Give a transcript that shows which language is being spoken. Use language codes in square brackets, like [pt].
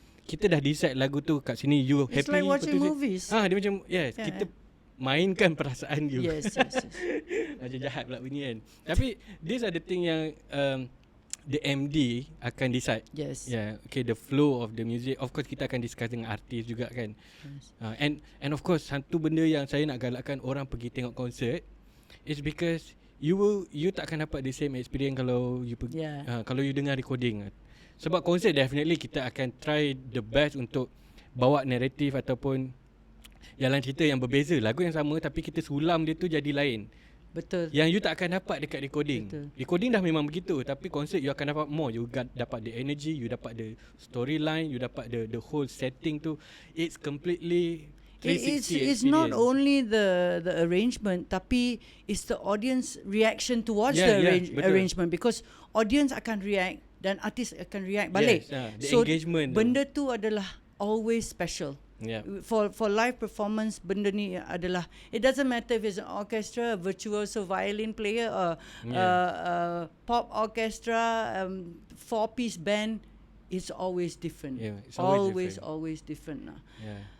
[ms] Kita dah decide lagu tu kat sini you happy. [en] It's like watching movies. [ms] Dia macam kita mainkan perasaan you. [en] Yes. [ms] Macam jahat pula bunyi kan. Tapi [en] these are the thing [ms] yang the MD akan decide. [en] Yes. Okay, the flow of the music. [ms] Of course kita akan discuss dengan artis juga kan. [en] Yes. And of course [ms] satu benda yang saya nak galakkan orang pergi tengok konsert [en] is because you [ms] tak akan dapat [en] the same experience [ms] kalau you pergi kalau you dengar recording. Sebab konsert definitely kita akan [en] try the best [ms] untuk bawa naratif ataupun jalan cerita yang berbeza. Lagu yang sama tapi kita sulam dia tu jadi lain. Betul. Yang you tak akan dapat dekat recording. Betul. [en] Recording [ms] dah memang begitu, tapi konsert [en] you [ms] akan dapat [en] more. You dapat the energy, you dapat the storyline, you dapat the whole setting tu. It's completely 360 it's not only the arrangement, tapi it's the audience reaction towards arrangement, because audience [ms] akan react dan artis akan react balik. [en] The so engagement [ms] benda tu adalah always special. [en] For live performance, [ms] benda ni adalah, [en] it doesn't matter if it's an orchestra, a virtuoso violin player, a pop orchestra, 4-piece band. it's always different. Yeah, it's always different. Yeah.